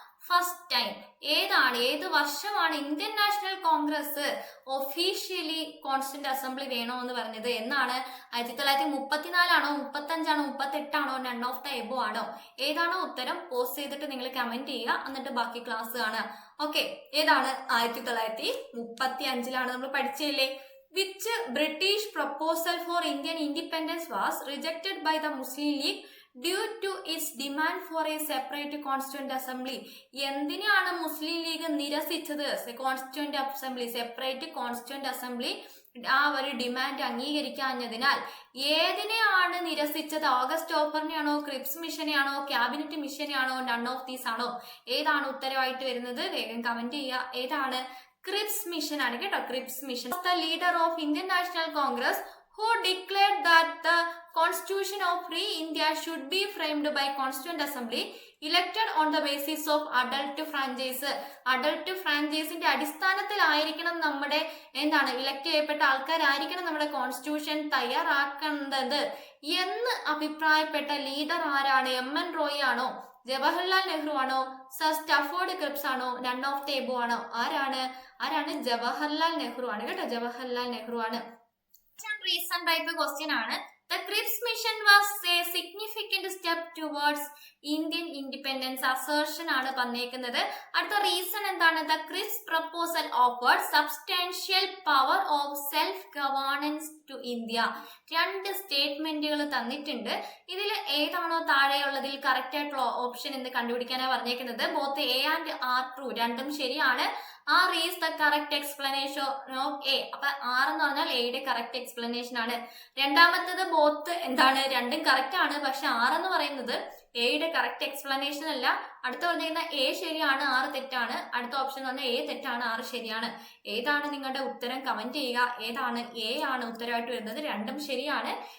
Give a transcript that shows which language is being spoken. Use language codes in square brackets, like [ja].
[ml] First time ഏത് വർഷമാണ് Indian national Congress officially constituent assembly വേണോ പറഞ്ഞത് എന്നാണ്? 1934 35 38 [en] none of the above [ml] ആണോ? ഏതാണോ ഉത്തരം പോസ്റ്റ് ചെയ്തിട്ട് നിങ്ങൾ കമന്റ് ചെയ്യുക, എന്നിട്ട് ബാക്കി ക്ലാസ് കാണുക. ഓക്കെ, ഏതാണ്? 1935 നമ്മൾ പഠിച്ചില്ലേ? [en] Which British proposal for Indian independence was rejected by the Muslim League due to its demand for a separate constituent assembly? [ml] എന്തിനാണ് മുസ്ലിം league നിരസിച്ചത്? Constituent assembly, separate constituent assembly ആ ഒരു demand അംഗീകരിക്കാഞ്ഞതിനാൽ. ഏതിനെയാണ് നിരസിച്ചത്? August ഓഫറിനെയാണോ, Cripps മിഷനെയാണോ, cabinet മിഷനെയാണോ, [en] none of these [ml] ആണോ? ഏതാണ് ഉത്തരവായിട്ട് വരുന്നത്? വേഗം comment ചെയ്യുക. ഏതാണ്? Cripps mission ആണ് കേട്ടോ. Cripps mission. [en] The leader of Indian National Congress who declared that the Constitution of Free India should be framed by Constituent Assembly elected on the basis of adult franchise. [ml] Adult ഫ്രാഞ്ചൈസിന്റെ അടിസ്ഥാനത്തിലായിരിക്കണം നമ്മുടെ elect ചെയ്യപ്പെട്ട ആൾക്കാരായിരിക്കണം നമ്മുടെ constitution തയ്യാറാക്കേണ്ടത് എന്ന് അഭിപ്രായപ്പെട്ട leader ആരാണ്? MN Roy ആണോ, ജവഹർലാൽ നെഹ്റു ആണോ, sir Stafford Cripps ആണോ, [en] none of the above [ml] ആണോ? ആരാണ്? ജവഹർലാൽ നെഹ്റു ആണ് കേട്ടോ. ജവഹർലാൽ നെഹ്റു ആണ്. റീസൺ ടൈപ്പ് ക്വസ്റ്റ്യൻ ആണ്. [en] The Cripps Mission was a significant step towards Indian independence. [ml] Assertion ആണ് പറഞ്ഞേക്കുന്നത്. അടുത്ത റീസൺ എന്താണ്? [en] The Cripps proposal offered substantial power of self-governance to India. [ml] രണ്ട് സ്റ്റേറ്റ്മെന്റുകൾ തന്നിട്ടുണ്ട്. ഇതിൽ ഏതാണോ താഴെയുള്ളതിൽ കറക്റ്റ് ആയിട്ടുള്ള ഓപ്ഷൻ എന്ന് കണ്ടുപിടിക്കാനാണ് പറഞ്ഞേക്കുന്നത്. [en] both A and R true, [ml] രണ്ടും ശരിയാണ്. [en] R is the correct explanation of A. [ml] അപ്പൊ R എന്ന് പറഞ്ഞാൽ എയുടെ കറക്റ്റ് എക്സ്പ്ലനേഷൻ ആണ്. രണ്ടാമത്തത് ബോത്ത് രണ്ടും കറക്റ്റ് ആണ്. പക്ഷെ R എന്ന് പറയുന്നത് എയുടെ കറക്റ്റ് എക്സ്പ്ലനേഷൻ അല്ല. അടുത്ത പറഞ്ഞിരിക്കുന്ന A ശരിയാണ്, R തെറ്റാണ്. അടുത്ത ഓപ്ഷൻ എന്ന് പറഞ്ഞാൽ A തെറ്റാണ്, R ശരിയാണ്. ഏതാണ് നിങ്ങളുടെ ഉത്തരം? കമന്റ് ചെയ്യുക. ഏതാണ്? A ആണ് ഉത്തരമായിട്ട് വരുന്നത്. രണ്ടും ശരിയാണ്.